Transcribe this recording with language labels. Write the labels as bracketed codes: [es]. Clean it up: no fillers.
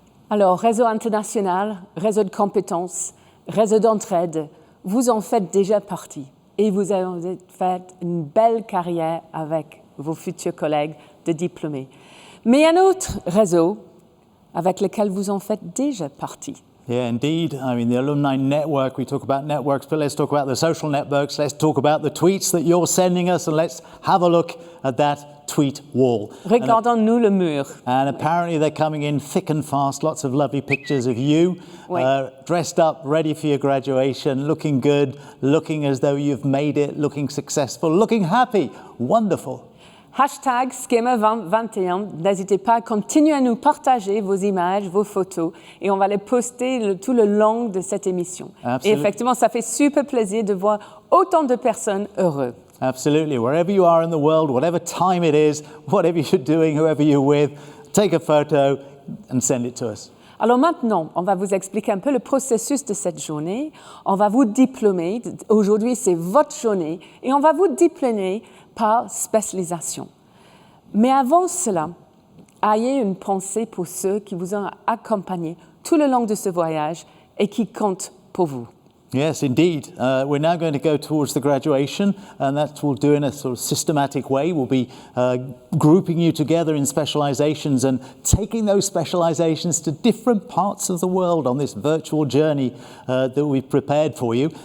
[fr] Alors, réseau international, réseau de compétences, réseau d'entraide, vous en faites déjà partie et vous avez fait une belle carrière avec vos futurs collègues de diplômés. Mais un autre réseau avec lequel vous en faites déjà partie, [en] Yeah, indeed. I mean, the alumni network, we talk about networks, but let's talk about the social networks. Let's talk about the tweets that you're sending us, and let's have a look at that tweet wall. [fr] Regardons-nous le mur. [en] And apparently they're coming in thick and fast. Lots of lovely pictures of you, dressed up, ready for your graduation, looking good, looking as though you've made it, looking successful, looking happy. Wonderful. [fr] Hashtag Schema 2021, n'hésitez pas à continuer à nous partager vos images, vos photos, et on va les poster tout le long de cette émission. [en] Absolutely. [fr] Et effectivement, ça fait super plaisir de voir autant de personnes heureuses. [en] Absolutely. Wherever you are in the world, whatever time it is, whatever you're doing, whoever you're with, take a photo and send it to us. [fr] Alors maintenant, on va vous expliquer un peu le processus de cette journée. On va vous diplômer. Aujourd'hui, c'est votre journée. Et on va vous diplômer par spécialisation. Mais avant cela, ayez une pensée pour ceux qui vous ont accompagné tout le long de ce voyage et qui comptent pour vous. [en] Yes, indeed. We're now going to go towards the graduation, and that we'll do in a sort of systematic way. We'll be grouping you together in specializations and taking those specializations to different parts of the world on this virtual journey that we've prepared for you.